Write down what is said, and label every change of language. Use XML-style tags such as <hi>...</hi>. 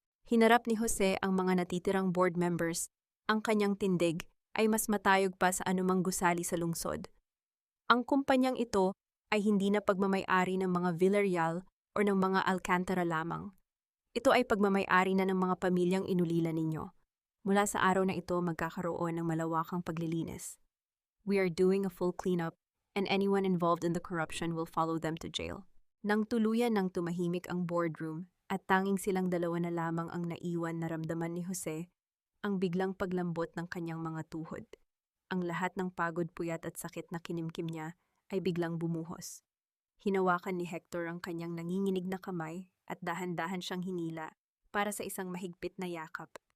<tl>Hinarap ni Jose ang mga natitirang board members. Ang kanyang tindig ay mas matayog pa sa anumang gusali sa lungsod. Ang kumpanyang ito ay hindi na pagmamay-ari ng mga Villarreal o ng mga Alcantara lamang. Ito ay pagmamay-ari na ng mga pamilyang inulila ninyo. Mula sa araw na ito magkakaroon ng malawakang paglilinis.</tl> <en>We are doing a full cleanup and anyone involved in the corruption will follow them to jail.</en> <tl>Nang tuluyan ng tumahimik ang boardroom at tanging silang dalawa na lamang ang naiwan na ramdaman ni Jose, ang biglang paglambot ng kanyang mga tuhod. Ang lahat ng pagod, puyat at sakit na kinimkim niya ay biglang bumuhos. Hinawakan ni Hector ang kanyang nanginginig na kamay at dahan-dahan siyang hinila para sa isang mahigpit na yakap.</tl>